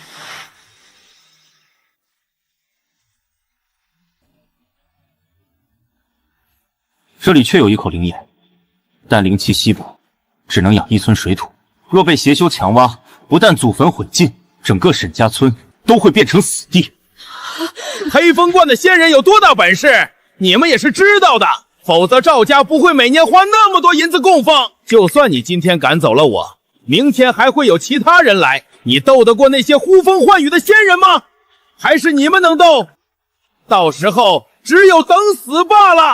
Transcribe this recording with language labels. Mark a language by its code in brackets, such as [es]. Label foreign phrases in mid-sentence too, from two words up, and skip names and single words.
[zh] 這裡確有一口靈眼，但靈氣稀薄，只能養1村水土。若被邪修強挖，不但祖墳毀盡，整個沈家村都會變成死地。黑風觀的仙人有多大本事，你們也是知道的。否則趙家不會每年花那麼多銀子供奉。就算你今天趕走了我，明天還會有其他人來，你鬥得過那些呼風喚雨的仙人嗎？還是你們能鬥？到時候只有等死罷了。